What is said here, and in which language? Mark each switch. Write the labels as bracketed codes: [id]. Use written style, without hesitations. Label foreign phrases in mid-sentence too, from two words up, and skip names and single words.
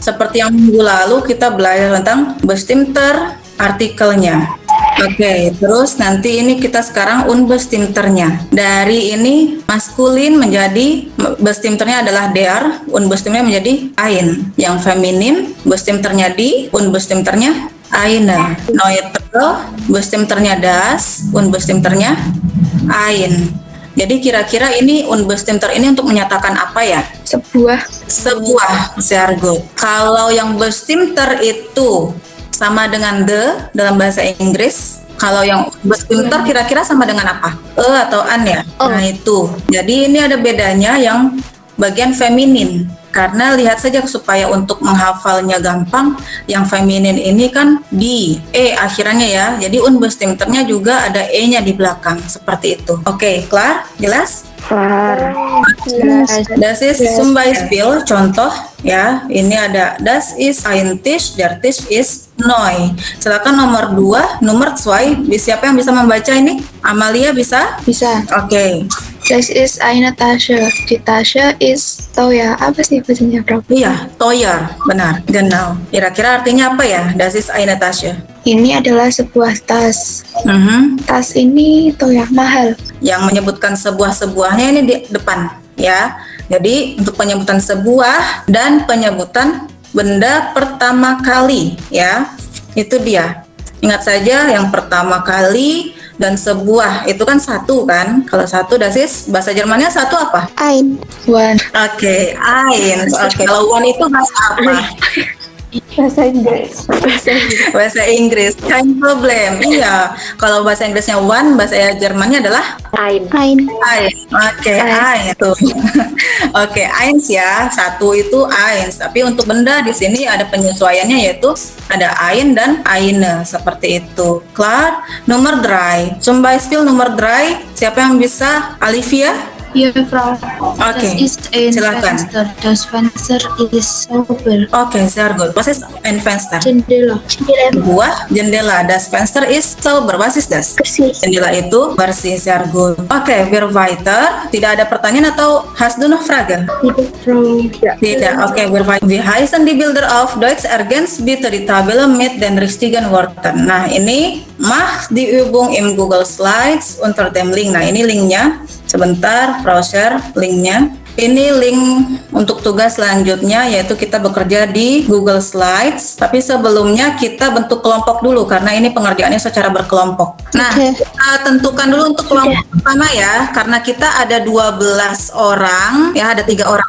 [id] Seperti yang minggu lalu kita belajar tentang [de] bestimmter artikelnya. [id] Oke, terus nanti ini kita sekarang unbestimmternya. Dari ini maskulin menjadi bestimmternya adalah der, unbestimmternya menjadi ein. Yang feminin bestimmternya die, unbestimmternya eine. Neutral bestimmternya das, unbestimmternya ein. Jadi kira-kira ini unbestimmter ini untuk menyatakan apa ya? Sebuah. [de] Sehr gut. [id] Kalau yang bestimmter itu sama dengan the dalam bahasa Inggris. Kalau yang bestimmter kira-kira sama dengan apa? Atau an ya? Nah itu. Jadi ini ada bedanya yang bagian feminin. Karena lihat saja supaya untuk menghafalnya gampang, yang feminin ini kan di akhirnya ya. Jadi unbestimmternya juga ada e-nya di belakang seperti itu. Oke, [de] klar? Jelas? Das ist zum Beispiel, [id] contoh ya, ini ada [de] das ist ein Tisch, der Tisch ist neu. [id] Silakan nomor 2, nomor 2, siapa yang bisa membaca ini? Amalia bisa? Bisa. Oke. [de] Das ist eine Tasche. Die Tasche ist teuer. [id] Apa sih bacanya, Prof? Iya, teuer, benar, genau. Kira-kira artinya apa ya? [de] Das ist eine Tasche. [id] Ini adalah sebuah tas. Tas ini teuer, mahal. Yang menyebutkan sebuah-sebuahnya ini di depan ya. Jadi untuk penyebutan sebuah dan penyebutan benda pertama kali ya. Itu dia. Ingat saja yang pertama kali dan sebuah itu kan satu kan. Kalau satu [de] das ist [id] bahasa Jermannya satu apa? [de] Ein. One. [id] Oke, ein. Oke, kalau one itu bahasa apa? Bahasa Inggris. Bahasa Inggris. [de] Kein problem. [id] Iya. Kalau bahasa Inggrisnya one, bahasa Jermannya adalah [de] Ein. [id] ein. Oke, ein itu. Oke, eins ya. Satu itu eins. Tapi untuk benda di sini ada penyesuaiannya yaitu ada ein dan eine seperti itu. Klar? Nomor 3. [de] Zum Beispiel [id] nomor 3. Siapa yang bisa? Alivia? [de] Ja, Frau. [id] Oke. [de] Das ist ein [id] Silakan. [de] Fenster. Das Fenster ist sauber. Oke, sehr gut. Was ist ein Fenster? [id] Jendela. Sebuah jendela. [de] Das Fenster ist sauber. Was ist das? [id] Bersih. Jendela itu bersih, [de] sehr gut. Oke, wir weiter. [id] Tidak ada pertanyaan atau [de] hast du noch Frage? [id] Tidak. Oke, [de] wir weiter. Wie heißen die Bilder auf Deutsch? Ergänzt bitte die Tabelle mit den richtigen Worten. [id] Nah, ini [de] mach die Übung im Google Slides unter dem Link. [id] Nah, ini linknya. Sebentar, Frau share linknya. Ini link untuk tugas selanjutnya, yaitu kita bekerja di Google Slides. Tapi sebelumnya kita bentuk kelompok dulu, karena ini pengerjaannya secara berkelompok. Nah, kita tentukan dulu untuk kelompok pertama ya, karena kita ada 12 orang, ya ada 3 orang.